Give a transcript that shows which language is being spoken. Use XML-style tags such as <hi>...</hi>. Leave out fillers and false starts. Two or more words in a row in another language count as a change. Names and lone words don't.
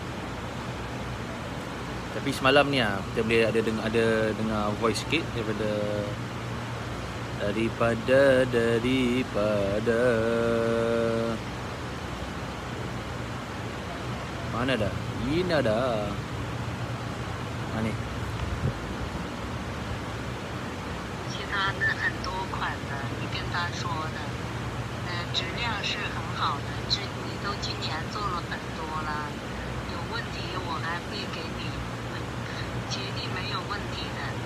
<ms>Tapi semalam ni kita boleh ada dengar voice sikit daripada mana dah? Ini dah. Mana ni?</ms> <zh>其他的很多款的，你跟他说的，质量是很好的，你都今年做了很多了，有问题我还会给你绝对没有问题的。</zh>